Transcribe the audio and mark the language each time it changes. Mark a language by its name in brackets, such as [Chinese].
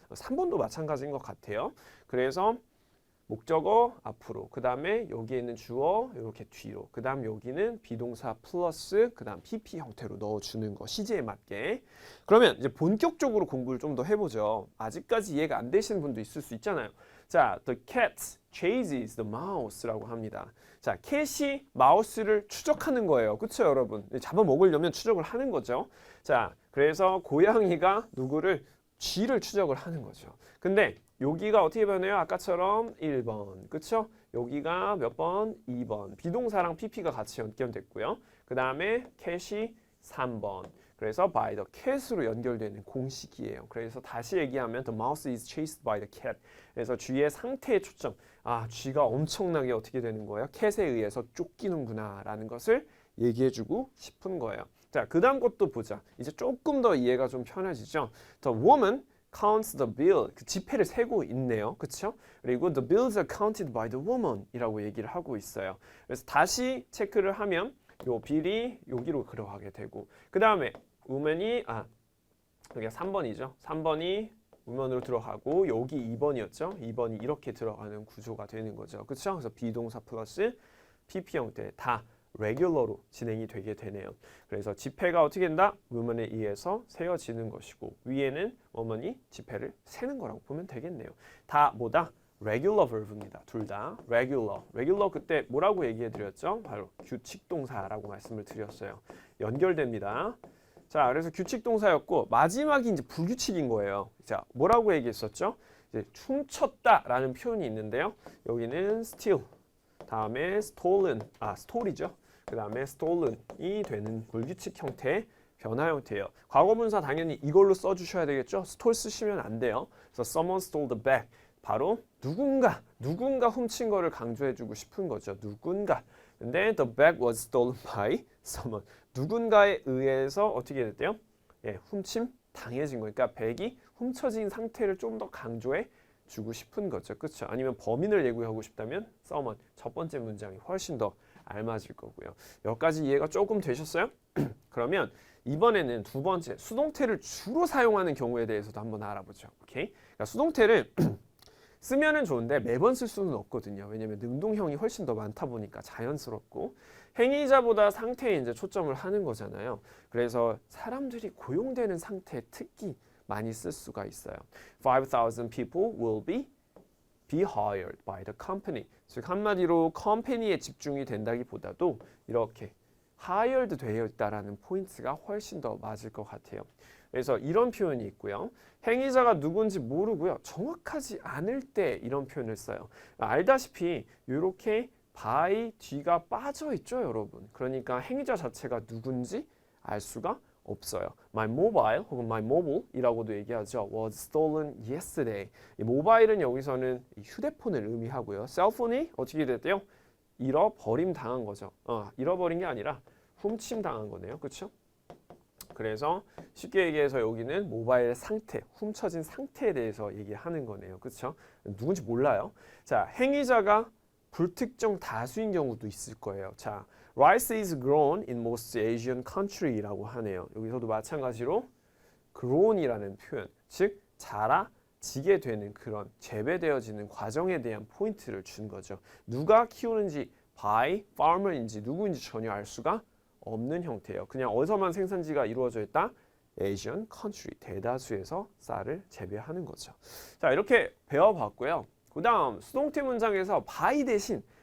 [Korean] 3번도 마찬가지인 것 같아요. 그래서 목적어 앞으로 그 다음에 여기에 있는 주어 이렇게 뒤로 그 다음 여기는 비동사 플러스 그 다음 PP 형태로 넣어주는 거 시제에 맞게. 그러면 이제 본격적으로 공부를 좀 더 해보죠. 아직까지 이해가 안 되시는 분도 있을 수 있잖아요. [English] 자, the cat chases the mouse [Korean] 라고 합니다. 자, 캣이 마우스를 추적하는 거예요. 그렇죠, 여러분? 잡아먹으려면 추적을 하는 거죠. 자, 그래서 고양이가 누구를 쥐를 추적을 하는 거죠. 근데 여기가 어떻게 변해요? 아까처럼 1번. 그렇죠? 여기가 몇 번? 2번. 비동사랑 PP가 같이 연결됐고요. 그 다음에 캣이 3번. 그래서 by the cat으로 연결되는 공식이에요. 그래서 다시 얘기하면 [English] the mouse is chased by the cat. [Korean] 그래서 쥐의 상태에 초점. 아, 쥐가 엄청나게 어떻게 되는 거예요? 캣에 의해서 쫓기는구나 라는 것을 얘기해주고 싶은 거예요. 자, 그 다음 것도 보자. 이제 조금 더 이해가 좀 편해지죠. [English] The woman counts the bill. [Korean] 그 지폐를 세고 있네요. 그렇죠? [English] 그리고 the bills are counted by the woman [Korean] 이라고 얘기를 하고 있어요. 그래서 다시 체크를 하면 요 빌이 여기로 들어가게 되고 그 다음에 woman이 여기가 3번이죠. 3번이 woman으로 들어가고 여기 2번이었죠. 2번이 이렇게 들어가는 구조가 되는 거죠. 그렇죠? 그래서 비동사 플러스 PP 형태 다 레귤러로 진행이 되게 되네요. 그래서 지폐가 어떻게 된다? woman에 의해서 세어지는 것이고 위에는 woman이 지폐를 세는 거라고 보면 되겠네요. 다 뭐다? [English] regular verb입니다. [Korean] 둘 다 regular. regular 그때 뭐라고 얘기해 드렸죠? 바로 규칙 동사라고 말씀을 드렸어요. 연결됩니다. 자, 그래서 규칙 동사였고 마지막이 이제 불규칙인 거예요. 자, 뭐라고 얘기했었죠? 이제 훔쳤다라는 표현이 있는데요. 여기는 steal, 다음에 stolen, stole이죠. 그 다음에 stolen이 되는 불규칙 형태의 변화 형태예요. 과거분사 당연히 이걸로 써주셔야 되겠죠. stole 쓰시면 안 돼요. 그래서 [English] someone stole the bag. [Korean] 바로 누군가 훔친 거를 강조해주고 싶은 거죠. 누군가. 근데 [English] the bag was stolen by someone. [Korean] 누군가에 의해서 어떻게 됐대요? 예, 훔침 당해진 거니까 백이 훔쳐진 상태를 좀 더 강조해 주고 싶은 거죠. 그렇죠? 아니면 범인을 예고하고 싶다면 someone 첫 번째 문장이 훨씬 더 알맞을 거고요. 여기까지 이해가 조금 되셨어요? 그러면 이번에는 두 번째 수동태를 주로 사용하는 경우에 대해서도 한번 알아보죠. 오케이? 그러니까 수동태를 쓰면은 좋은데 매번 쓸 수는 없거든요. 왜냐면 능동형이 훨씬 더 많다 보니까 자연스럽고 행위자보다 상태에 이제 초점을 하는 거잖아요. 그래서 사람들이 고용되는 상태에 특히 많이 쓸 수가 있어요. [English] 5,000 people will be hired by the company. [Korean] 즉 한마디로 컴퍼니에 집중이 된다기보다도 이렇게 hired 되어 있다라는 포인트가 훨씬 더 맞을 것 같아요. 그래서 이런 표현이 있고요. 행위자가 누군지 모르고요. 정확하지 않을 때 이런 표현을 써요. 알다시피 이렇게 by 뒤가 빠져 있죠, 여러분. 그러니까 행위자 자체가 누군지 알 수가 없어요. [English] My mobile [Korean] 혹은 my mobile이라고도 얘기하죠. [English] was stolen yesterday. [Korean] 이 모바일은 여기서는 휴대폰을 의미하고요. 셀폰이 어떻게 됐대요? 잃어버림 당한 거죠. 잃어버린 게 아니라 훔침 당한 거네요. 그렇죠? 그래서 쉽게 얘기해서 여기는 모바일 상태, 훔쳐진 상태에 대해서 얘기하는 거네요. 그렇죠? 누군지 몰라요. 자, 행위자가 불특정 다수인 경우도 있을 거예요. [English] 자, rice is grown in most Asian country [Korean] 라고 하네요. 여기서도 마찬가지로 grown이라는 표현, 즉 자라지게 되는 그런 재배되어지는 과정에 대한 포인트를 준 거죠. 누가 키우는지 by farmer인지 누구인지 전혀 알 수가 없는 형태예요. 그냥 어디서만 생산지가 이루어져 있다? Asian country, 대다수에서 쌀을 재배하는 거죠. 자, 이렇게 배워봤고요. 그 다음 수동태 문장에서 by 대신